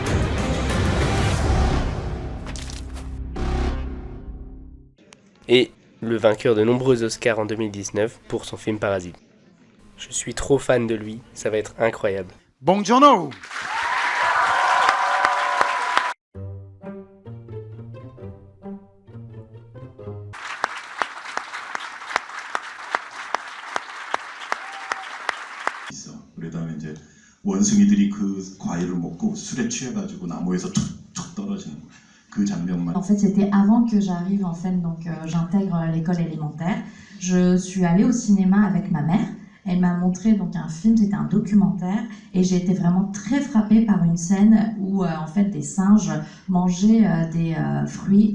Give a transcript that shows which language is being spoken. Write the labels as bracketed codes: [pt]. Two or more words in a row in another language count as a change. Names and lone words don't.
[fr] Et le vainqueur de nombreux Oscars en 2019 pour son film Parasite. Je suis trop fan de lui, ça va être incroyable. [it] Buongiorno. [ko] 있어. 그러다가 이제 원숭이들이 그 과일을 먹고 술에 취해가지고 나무에서 툭툭 떨어지는 그 장면만. [fr] En fait, c'était avant que j'arrive en scène, donc j'intègre l'école élémentaire. Je suis allée au cinéma avec ma mère. Elle m'a montré donc un film, c'était un documentaire, et j'ai été vraiment très frappée par une scène où en fait des singes mangeaient des fruits.